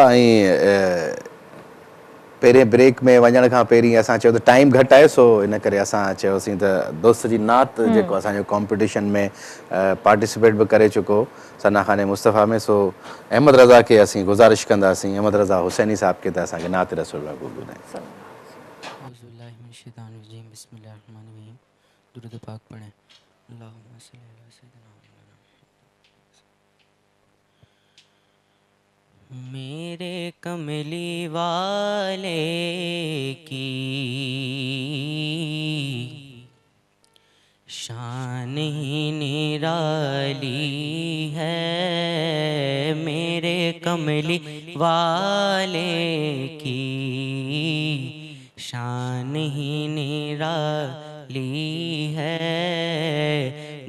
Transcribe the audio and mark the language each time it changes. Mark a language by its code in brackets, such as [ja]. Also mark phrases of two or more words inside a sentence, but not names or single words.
[sd] ऐं पहिरें ब्रेक में वञण खां पहिरीं असां चयो त टाइम घटि आहे, सो इन करे असां चयोसीं त दोस्त जी नात जेको असांजो कॉम्पिटिशन में पार्टिसिपेट बि करे चुको सना खाने मुस्तफ़ा में, सो अहमद रज़ा खे असीं गुज़ारिश कंदासीं, अहमद रज़ा हुसैनी साहब खे त असांखे नात रसूल ॿुधाइनि। [ur] درود پاک پڑھیں. [ar] اللهم صل على سيدنا [ur] میرے کملی والے کی شان ہی نرالی ہے، میرے کملی والے کی شان ہی نرالی ہے.